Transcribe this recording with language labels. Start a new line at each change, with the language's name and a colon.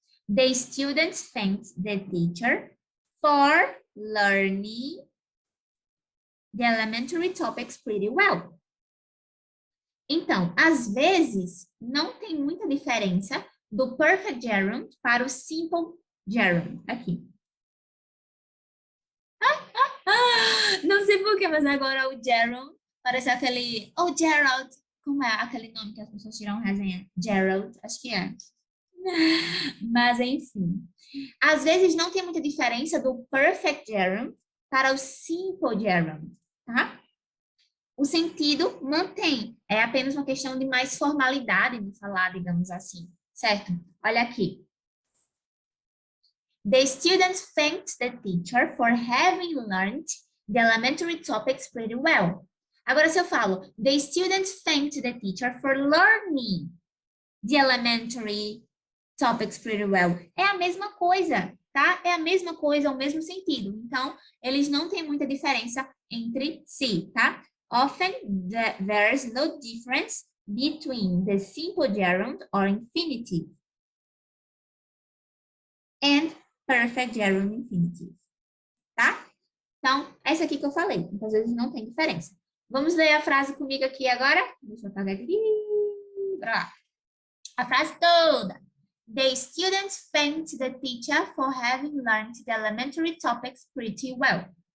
English: The students thanked the teacher for learning the elementary topics pretty well.
Portuguese: Então, às vezes, não tem muita diferença do perfect gerund para o simple gerund. Aqui. Não sei porquê, mas agora o gerund parece aquele... Oh, Gerald! Como é aquele nome que as pessoas tiram resenha? Gerald, acho que é. Mas, enfim. Às vezes, não tem muita diferença do perfect gerund para o simple gerund, tá? O sentido mantém. É apenas uma questão de mais formalidade de falar, digamos assim. Certo? Olha aqui.
English: The students thanked the teacher for having learned the elementary topics pretty well.
Portuguese: Agora, se eu falo,
English: the students thanked the teacher for learning the elementary topics pretty well.
Portuguese: É a mesma coisa, tá? É a mesma coisa, o mesmo sentido. Então, eles não têm muita diferença entre si, tá?
English: Often, there's no difference between the simple gerund or infinitive and perfect gerund infinitive, tá?
Portuguese: Então, essa aqui que eu falei. Então, às vezes não tem diferença. Vamos ler a frase comigo aqui agora? Deixa eu apagar aqui. Bora lá. A frase toda.
English: The students thanked the teacher for having learned the elementary topics pretty well.